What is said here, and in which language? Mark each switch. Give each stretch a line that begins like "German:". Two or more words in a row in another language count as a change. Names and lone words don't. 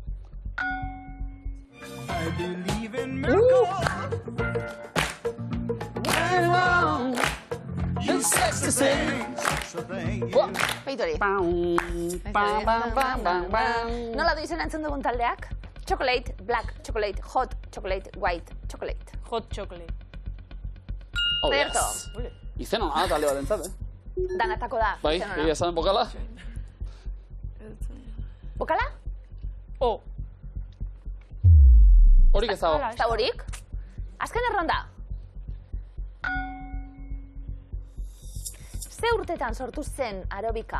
Basque: Baitori. Nola du izena entzun dugun taldeak?
English: Chocolate, black chocolate, hot chocolate, white chocolate. Hot chocolate. Oh, Zerto. yes.
Basque: Izen hona talde bat entzat, Danatako da. Bai, izen ona. egia esan bokala? Bokala? O. Horik ez dago. Ez da horik? Azken erronda. Ze urtetan sortu zen aerobika?